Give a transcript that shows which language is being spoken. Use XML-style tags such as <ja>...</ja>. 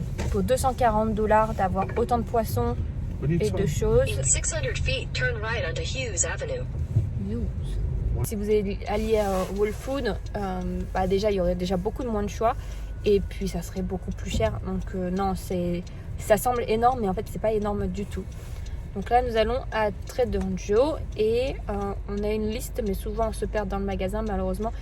<fr>Pour $240 d'avoir autant de poissons</fr> <en>What are you</en> <fr>et de</fr> <en>talking?</en> <fr>choses.</fr> <en>In 600 feet, turn right onto Hughes Avenue.</en> <fr>Si vous alliez à Whole Food, déjà il y aurait déjà beaucoup de moins de choix et puis ça serait beaucoup plus cher. Donc non, ça semble énorme mais en fait c'est pas énorme du tout. Donc là nous allons à Trader Joe et on a une liste mais souvent on se perd dans le magasin malheureusement.</fr>